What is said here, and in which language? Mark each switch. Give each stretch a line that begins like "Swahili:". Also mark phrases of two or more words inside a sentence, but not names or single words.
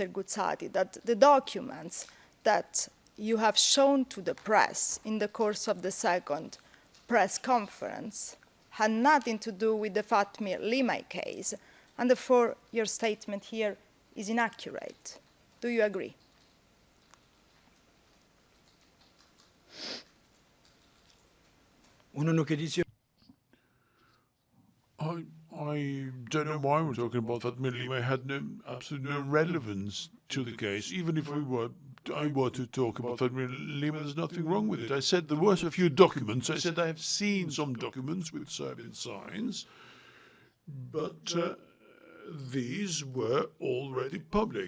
English: Gucati, that the documents that you have shown to the press in the course of the second press conference had nothing to do with the Fatmir Limaj case, and therefore your statement here is inaccurate? Do you agree?
Albanian: Unë nuk e di si
English: I don't know why we're talking about that. Limaj had absolutely no relevance to the case. Even if I were to talk about that Limaj, there's nothing wrong with it. I said there were a few documents. I said I have seen some documents with Serbian signs, but these were already public.